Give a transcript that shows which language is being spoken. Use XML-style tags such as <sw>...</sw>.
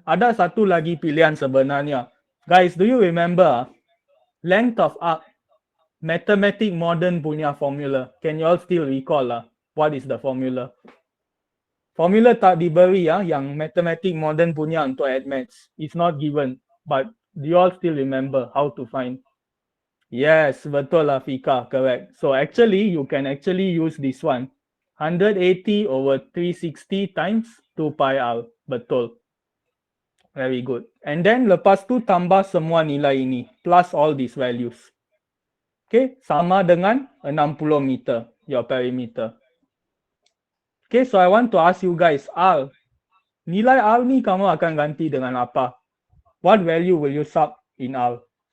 <ms>Ada satu lagi pilihan sebenarnya.</ms> <en>Guys, do you remember length of arc? Mathematic modern punya formula. Can you all still recall lah? What is the formula?</en> <ms>Formula tak diberi ya, yang mathematic modern punya untuk add</ms> <en>maths. It's not given. But do you all still remember how to find? Yes,</en> <ms>betul lah</ms> <en>Fika, correct. So actually, you can actually use this one. 180 over 360 times 2 pi r. Betul. Very good. And then</en> <ms>lepas tu tambah semua nilai ini.</ms> <en>Plus all these values.</en> <ms>Okay, sama dengan 60 meter.</ms> <en>Your perimeter. Okay, so I want to ask you guys, R.</en> <ms>Nilai R ni kamu akan ganti dengan apa?</ms> <en>What value will you sub in R?</en>